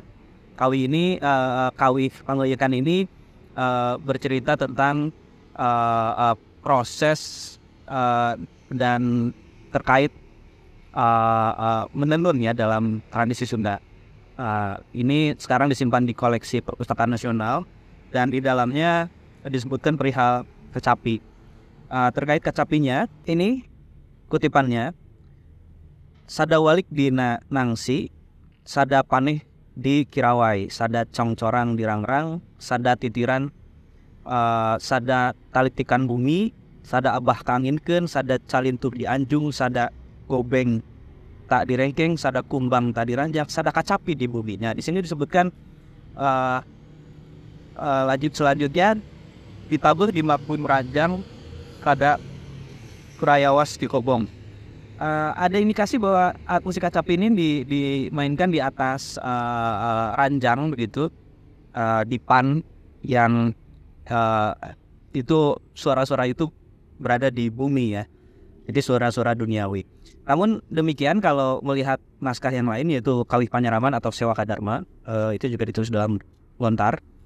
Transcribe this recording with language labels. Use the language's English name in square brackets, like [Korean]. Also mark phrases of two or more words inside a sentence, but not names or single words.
[Indonesian] Kawih Pangleuyekan ini bercerita tentang proses dan terkait menenun ya dalam tradisi Sunda. Ini sekarang disimpan di koleksi Perpustakaan Nasional dan di dalamnya disebutkan perihal kecapi. Terkait kecapinya, ini kutipannya, [Sundanese] sada walik dina nangsi, sada paneh di kirawai, sada congcorang di rangrang, sada titiran, sada talitikan bumi, sada abah kanginkeun, sada calintuh di anjung, sada gobeng tak direngkeng, sada kumbang tak diranjak, sada kacapi di bumi. [Indonesian] Nah, di sini disebutkan selanjutnya ditabuh di mapun ranjang kada kurayawas di kobong. Ada indikasi bahwa alat musik kacapi ini dimainkan di atas ranjang begitu, dipan yang itu suara-suara itu berada di bumi ya. Jadi suara-suara duniawi. Namun demikian kalau melihat naskah yang lain yaitu Kawih Panyaraman atau Sewaka Dharma, itu juga ditulis dalam lontar.